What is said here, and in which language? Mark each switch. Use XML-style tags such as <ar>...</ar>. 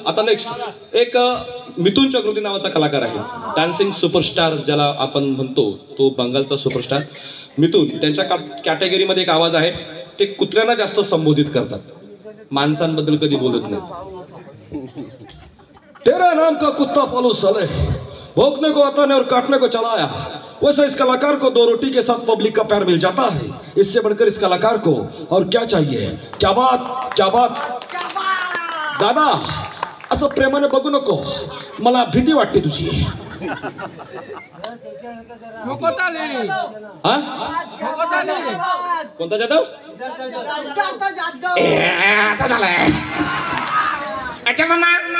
<mr>आता नेक्स्ट एक मिथुन चक्रवर्ती नावाचा कलाकार आहे, डान्सिंग सुपरस्टार ज्याला आपण म्हणतो, तो बंगालचा सुपरस्टार मिथुन. त्यांच्या कॅटेगरीमध्ये एक आवाज आहे, ते कुत्र्यांना जास्त संबोधित करतात, माणसांबद्दल कधी बोलत नाही.</mr> <hi>तेरा नाम का कुत्ता पालो साले, भौंकने को आता नहीं और काटने को चला आया. वैसे इस कलाकार को 2 रोटी के साथ पब्लिक का प्यार मिल जाता है. इससे बढ़कर इस कलाकार को और क्या चाहिए. क्या बात, क्या बात.</hi> <mr>दादा असं प्रेमाने बघू नको, मला भीती वाटते तुझी. कोणता जाधव? आता झालाय. अच्छा मामा.</mr>